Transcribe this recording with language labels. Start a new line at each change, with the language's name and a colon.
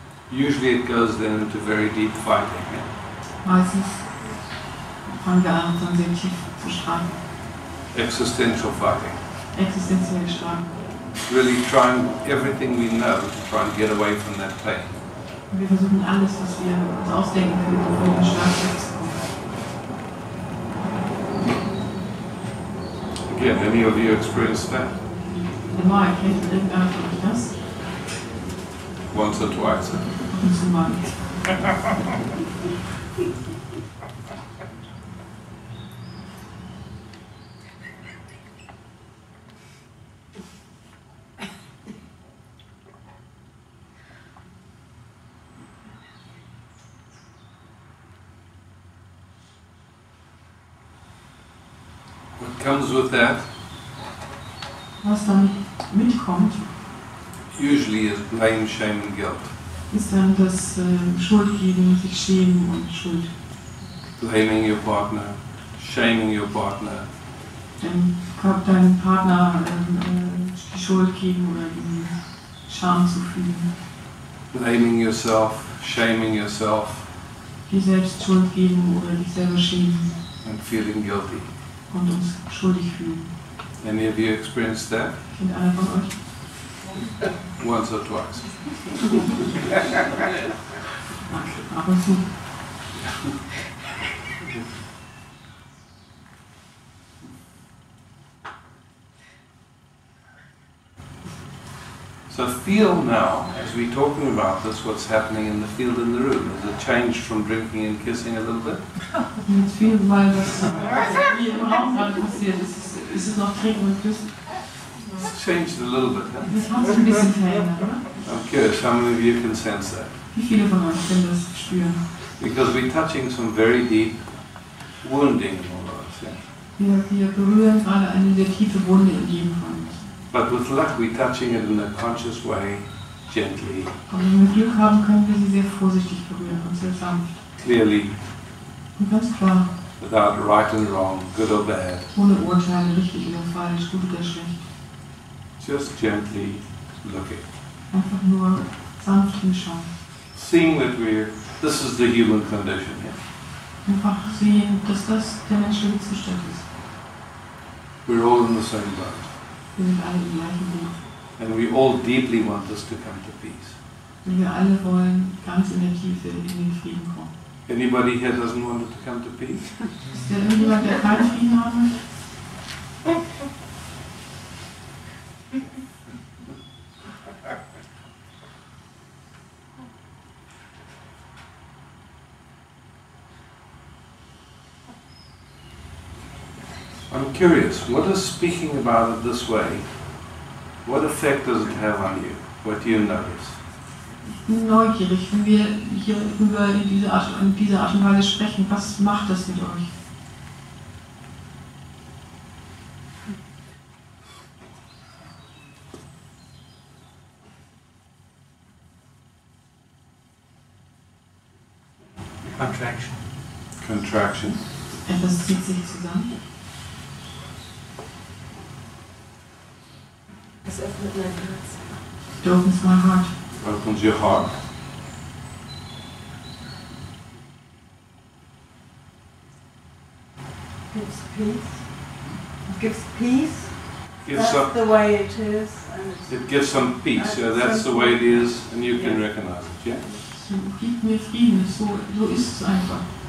English: Usually it goes then into very deep fighting.
German: Meistens fangen wir an, dann sehr tief zu streiten.
English: Existential fighting.
German: Existenziell streiten.
English: Really trying everything we know to try and get away from that pain.
German: Und wir versuchen alles, was wir uns ausdenken können, um von dem Schmerz wegzukommen.
English: Again, any of you experienced that?
German: Normal, kennt irgendeiner von euch das?
English: Once or twice.
German: Ab und zu mal.
English: What comes with that
German: Was dann mitkommt,
English: usually is blame, shame and guilt.
German: ist dann das Schuldgeben, sich schämen und Schuld.
English: Blaming your partner, shaming your partner,
German: Deinem Partner die Schuld geben oder die Scham zu fühlen.
English: blaming yourself, shaming yourself
German: Die selbst Schuld geben oder dich selber schämen
English: and feeling guilty.
German: und uns schuldig fühlen.
English: Any of you experienced that?
German: Kennt einer von euch?
English: Once or twice.
German: Ab und zu.
English: So feel now, as we're talking about this, what's happening in the field in the room. Has it changed from drinking and kissing a little bit?
German: Und jetzt viel, weil was hier im Raum gerade passiert ist es noch Trinken und Küssen.
English: It's changed a little bit, huh?
German: Das hat sich ein bisschen verändert, oder?
English: I'm curious, how many of you can sense that?
German: Wie viele von euch können das spüren?
English: Because we're touching some very deep wounding in all of us, yeah?
German: Wir berühren gerade eine sehr tiefe Wunde in jedem von uns.
English: But with luck, we're touching it in a conscious way, gently,
German: Und wenn wir Glück haben, können wir sie sehr vorsichtig berühren und sehr sanft.
English: clearly,
German: Und ganz klar,
English: without right and wrong, good or bad.
German: ohne Urteile, richtig oder falsch, gut oder schlecht.
English: Just gently looking.
German: Einfach nur sanft hinschauen.
English: Seeing that this is the human condition, yeah?
German: Einfach sehen, dass das der menschliche Zustand ist.
English: We're all in the same boat.
German: Wir sind alle im gleichen Boot.
English: And we all deeply want this to come to peace.
German: Und wir alle wollen ganz in der Tiefe in den Frieden kommen.
English: Anybody here doesn't want it to come to peace?
German: Ist da irgendjemand, der keinen Frieden haben möchte?
English: I'm curious, what is speaking about it this way, what effect does it have on you? What do you notice?
German: Ich bin neugierig, wenn wir hierüber in dieser Art und Weise sprechen, was macht das mit euch?
English: Contraction. Contraction.
German: Etwas zieht sich zusammen. Es öffnet mein Herz.
English: It opens my heart. Opens your heart. Gives peace. It gives peace. Gives The way it is. And it gives some peace, yeah, that's the way it is, and you can recognize it, yeah?
German: Es gibt mir Frieden, so ist es einfach.